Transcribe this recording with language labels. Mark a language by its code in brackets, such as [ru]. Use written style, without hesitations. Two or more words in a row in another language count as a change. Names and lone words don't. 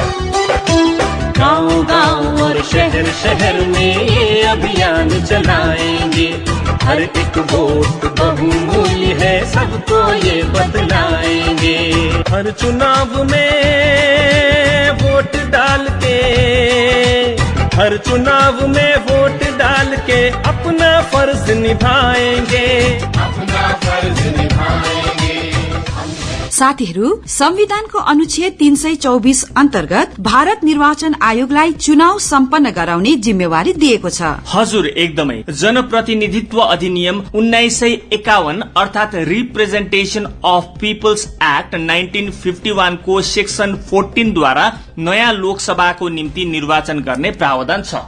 [hi] गांव-गांव और शहर में ये अभियान चलाएंगे, हर एक वोट बहुमूल्य है, सबको ये बतलाएंगे। हर चुनाव में वोट डाल के, हर चुनाव में वोट डाल के अपना फर्ज निभाएंगे, अपना फर्ज निभाएंगे। [ne] साथीहरू, संविधानको अनुच्छेद 324 अन्तर्गत भारत निर्वाचन आयोगलाई चुनाव सम्पन्न गराउने जिम्मेवारी दिएको छ। हजुर, एकदमै। जनप्रतिनिधित्व अधिनियम 1951 अर्थात रिप्रेजेन्टेशन अफ पीपल्स एक्ट 1951 को सेक्सन 14 द्वारा नयाँ लोकसभाको निम्ति निर्वाचन गर्ने प्रावधान छ,